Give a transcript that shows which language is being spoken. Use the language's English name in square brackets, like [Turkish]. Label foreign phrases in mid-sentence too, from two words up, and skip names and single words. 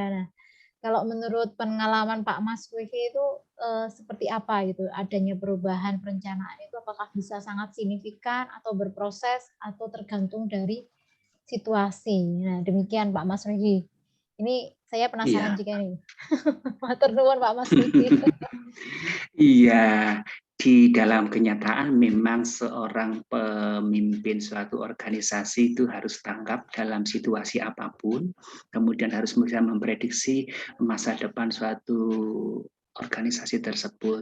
[Indonesian] Nah, kalau menurut pengalaman Pak Mas Wiki itu seperti apa gitu adanya perubahan perencanaan itu apakah bisa sangat signifikan atau berproses atau tergantung dari situasi. Nah, demikian Pak Mas Wiki. Ini saya penasaran juga nih. [Javanese] Matur nuwun Pak Mas Wiki. [Indonesian] Iya, di dalam kenyataan memang seorang pemimpin suatu organisasi itu harus tanggap dalam situasi apapun, kemudian harus bisa memprediksi masa depan suatu organisasi tersebut.